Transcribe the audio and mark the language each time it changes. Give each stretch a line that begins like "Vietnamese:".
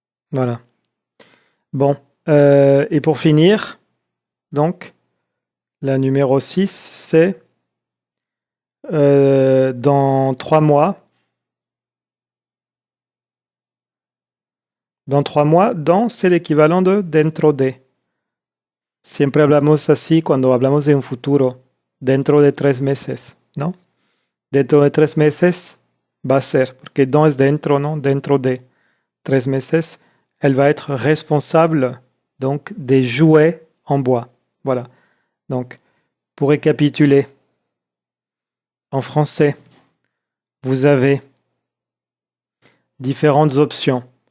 French: Voilà. Bon, et pour finir, donc, la numéro 6, c'est dans 3 mois. Dans 3 mois, dans, c'est l'équivalent de
Spanish: dentro de. Siempre hablamos así cuando hablamos de un futuro. Dentro de 3 meses, ¿no? Dentro de 3 meses va a ser, porque dans es dentro, ¿no? Dentro de 3 meses,
French: elle va être responsable donc des jouets en bois. Voilà. Donc, pour récapituler, en français, vous avez différentes options.